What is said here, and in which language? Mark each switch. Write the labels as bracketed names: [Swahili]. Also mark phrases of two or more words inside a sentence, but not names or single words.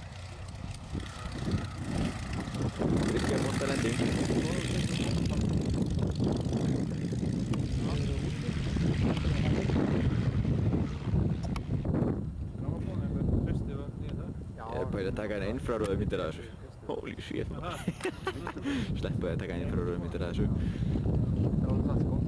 [Icelandic] Virkja monta lending. Ég er bara að taka eina infraröðu myndir af þessu. [English] Holy shit man. [Icelandic] Sleppu að taka eina infraröðu myndir af þessu. Þetta er alveg það sko.